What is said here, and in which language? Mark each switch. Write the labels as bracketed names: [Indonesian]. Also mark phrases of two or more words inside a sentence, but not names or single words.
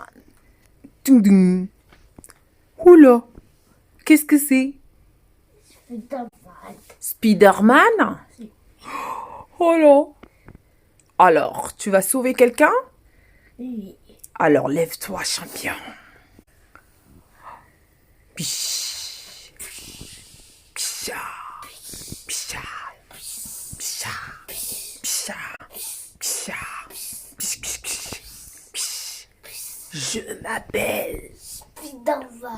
[French] Ding ding. Oula, qu'est-ce que c'est? Spider-Man? Oh là. Alors, tu vas sauver quelqu'un? Oui. Alors, lève-toi, champion. Pish. Pisha. Pisha. Pisha. Pisha. Pisha. Pish, pish, pish. Pish. Je m'appelle Spider-Man.